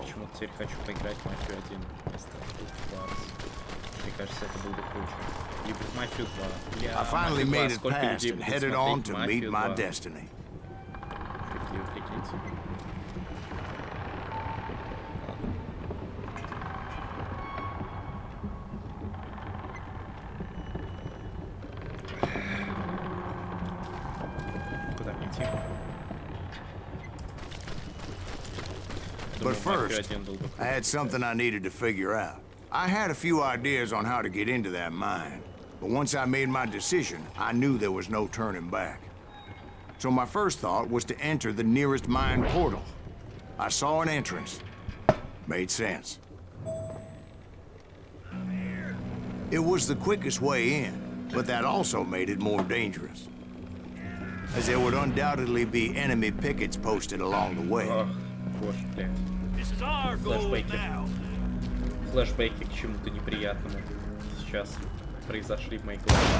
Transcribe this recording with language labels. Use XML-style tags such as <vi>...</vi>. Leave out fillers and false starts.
<ru>Почему-то теперь хочу поиграть мафию 1 вместо Фларс. Мне кажется, это было бы круче. Либо мафию 2.</ru> <en>I finally made it past and headed on to meet my destiny.</en> <ru>Какие прикиньте. Куда мне идти?</ru> <en>But first, I had something I needed to figure out. I had a few ideas on how to get into that mine, but once I made my decision, I knew there was no turning back. So my first thought was to enter the nearest mine portal. I saw an entrance. Made sense. It was the quickest way in, but that also made it more dangerous, as there would undoubtedly be enemy pickets posted along the way.</en> <ru>Боже, блядь.</ru> <en>This is our goal now.</en> <ru>Флэшбэки к чему-то неприятному сейчас произошли в моей голове.</ru>